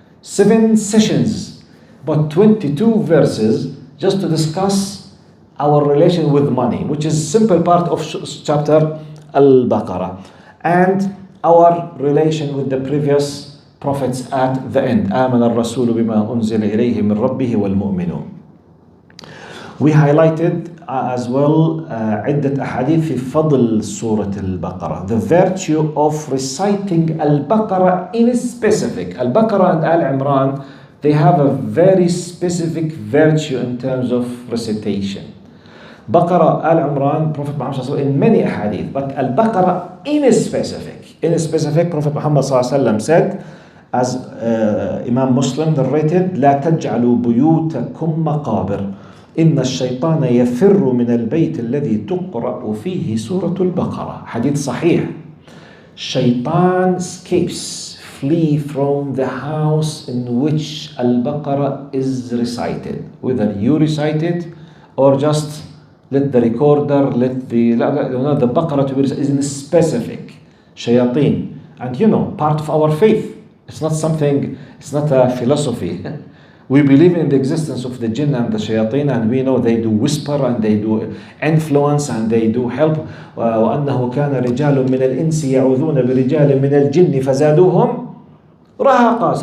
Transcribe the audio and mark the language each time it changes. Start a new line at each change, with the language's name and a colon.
English: 7 sessions, about 22 verses just to discuss our relation with money, which is simple part of chapter Al-Baqarah, and our relation with the previous prophets at the end.
Arabic: آمن الرسول بما أنزل إليه من ربه والمؤمنون.
English: We highlighted as well
Arabic: عدة أحاديث في فضل سورة البقرة,
English: the virtue of reciting Al-Baqarah in specific. Al-Baqarah and Al-Imran, they have a very specific virtue in terms of recitation. Baqarah, Al-Imran, Prophet Muhammad in many ahadith, but Al-Baqarah in specific. In specific, Prophet Muhammad said, as Imam Muslim narrated,
Arabic: لا تجعلوا بيوتكم مقابر إن الشيطان يفر من البيت الذي تقرأ فيه سورة البقرة.
English: Hadith صحيح. Shaitan flee from the house in which Al-Baqarah is recited. Whether you recite it or just let the recorder, let the Baqarah to be recited is in specific. Shayateen. And part of our faith. It's not something, it's not a philosophy. We believe in the existence of the jinn and the shayateen, and we know they do whisper and they do influence and they do help.
Arabic: وأنه كان رجال من الإنس يعوذون برجال من الجن فزادوهم رهقا.